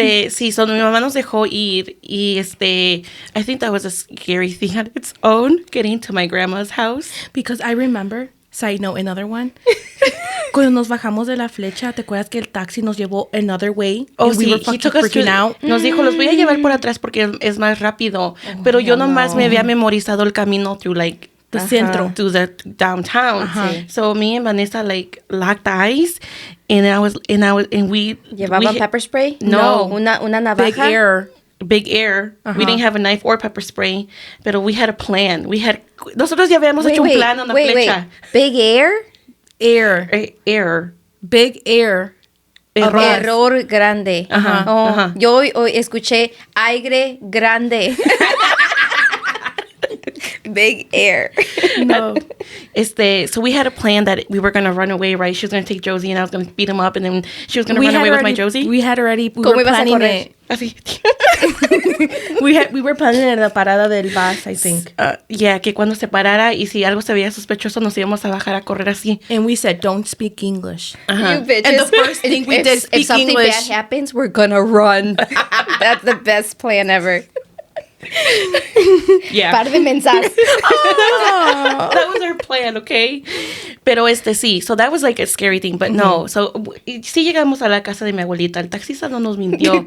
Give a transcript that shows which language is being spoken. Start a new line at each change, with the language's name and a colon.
Spanish: Sí, mi mamá nos dejó ir y
English: I think that was a scary thing on its own, getting to my grandma's house. Because I remember, side note, another one,
Spanish: cuando nos bajamos de la flecha, ¿te acuerdas que el taxi nos llevó
English: another way? Oh, and
Spanish: sí,
English: we were fucking freaking out.
Spanish: Nos dijo, los voy a llevar por atrás porque es más rápido. Pero yo nomás me había memorizado el camino
English: through like the centro, to the downtown. So me and Vanessa like locked eyes, and we
Spanish: ¿Llevaban pepper spray? No. Una navaja.
English: Big air. We didn't have a knife or pepper spray, pero we had a plan.
Spanish: Nosotros ya habíamos hecho un plan en la flecha.
English: Big air? Air. Big air.
Spanish: Error grande. Yo escuché aire grande.
English: Big air. No. So we had a plan that we were going to run away, right? She was going to take Josie and I was going to beat him up, and then she was going to run away with my Josie. We were planning it.
Spanish: Así.
English: we were planning in
Spanish: la parada del bus,
English: I think.
Spanish: Yeah, que cuando se parara y si algo se veía sospechoso nos íbamos a bajar a correr así.
English: And we said, don't speak English. You bitches. And the first thing we did speak if something English. bad happens, we're gonna run. That's the best plan ever. Yeah.
Spanish: Par de mensajes.
English: That was our plan, okay?
Spanish: Pero sí,
English: so that was like a scary thing, but no.
Spanish: So, sí llegamos a la casa de mi abuelita. El taxista no nos mintió.